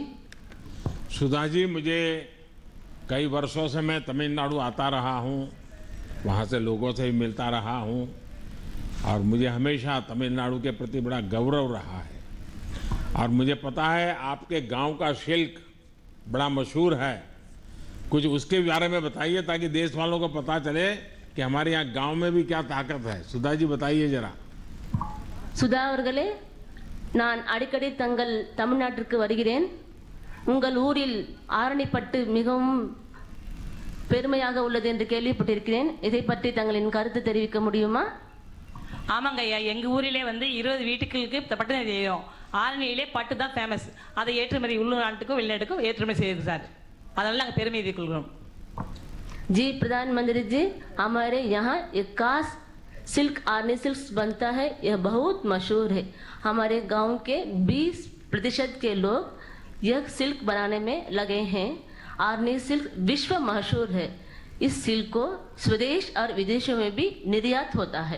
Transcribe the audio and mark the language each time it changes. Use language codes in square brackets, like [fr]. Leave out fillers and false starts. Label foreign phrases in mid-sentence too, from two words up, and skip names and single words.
[hi] सुधा जी, मुझे कई वर्षों से मैं तमिलनाडु आता रहा हूँ, वहाँ से लोगों से भी मिलता रहा हूँ और मुझे हमेशा तमिलनाडु के प्रति बड़ा गौरव रहा है। और मुझे पता है आपके गांव का शिल्क बड़ा मशहूर है। कुछ उसके बारे में बताइए ताकि देश वालों को पता चले कि हमारे यहाँ गांव में भी क्या ताकत है। सुधा जी, बताइए जरा। [ta] சுதா அவர்களே, நான் அடிக்கடி தங்கள் தமிழ்நாட்டிற்கு வருகிறேன். உங்கள் ஊரில் ஆரணிப்பட்டு மிகவும் பெருமையாக உள்ளது என்று கேள்விப்பட்டிருக்கிறேன். இதை பற்றி தங்களின் கருத்து தெரிவிக்க முடியுமா? ஆமாங்க ஐயா, எங்கள் ஊரிலே வந்து 20 வீட்டுகளுக்கு பட்டு தெரியும். ஆரணியிலே பட்டு தான் ஃபேமஸ். அதை ஏற்றுமதி உள்நாட்டுக்கும் வெளிநாட்டுக்கும் ஏற்றுமதி செய்யுது சார். அதனால நாங்கள் பெருமை கொள்கிறோம். [hi] जी प्रधानमंत्री जी, हमारे यहाँ 51 सिल्क आर्नी सिल्क बनता है, यह बहुत मशहूर है। हमारे गांव के 20% के लोग यह सिल्क बनाने में लगे हैं। आर्नी सिल्क विश्व मशहूर है। इस सिल्क को स्वदेश और विदेशों में भी निर्यात होता है।